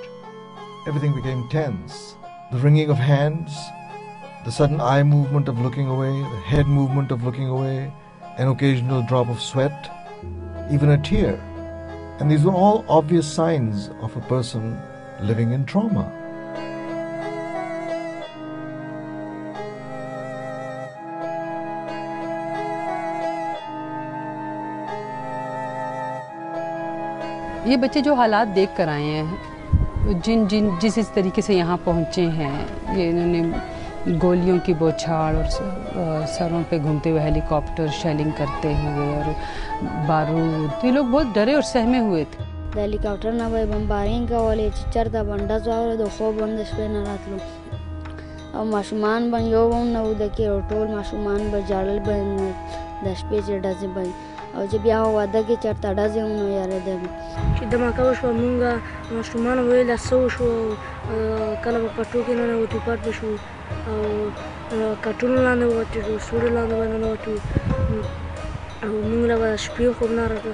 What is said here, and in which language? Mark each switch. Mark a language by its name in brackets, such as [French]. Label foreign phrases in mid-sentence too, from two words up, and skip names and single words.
[English] Everything became tense. The wringing of hands, the sudden eye movement of looking away, the head movement of looking away, an occasional drop of sweat, even a tear. And these were all obvious signs of a person living in trauma. [Urdu] یہ بچے جو حالات دیکھ کر آئے ہیں، جس طریقے سے یہاں پہنچے ہیں، یہ انہوں نے گولیوں کی بوچھاڑ اور سروں پہ گھومتے ہوئے ہیلی کاپٹر شیلنگ کرتے ہوئے اور بارود، تو یہ لوگ بہت ڈرے اور سہمے ہوئے تھے. [Pashto] د هلیکاپټر نه به بمبارینګ کولې چې چېرته به ډز واوره د خوب هم د شپې نه راتلو او ماشومان به یو هم نه وده کې او ټول ماشومان به ژړل به د شپې چې ډزې به او چې بیا واده کې چېرته ډزې هم نه یارېده. چې دماکه وشوه مونږ ماشومان ویله څه وشو کله به کټو کې ننوتو پټ به شو او کټونو لاندې ووتو سوړو لاندې به ننوتو او مونږ له به شپې خوب نه راتلو.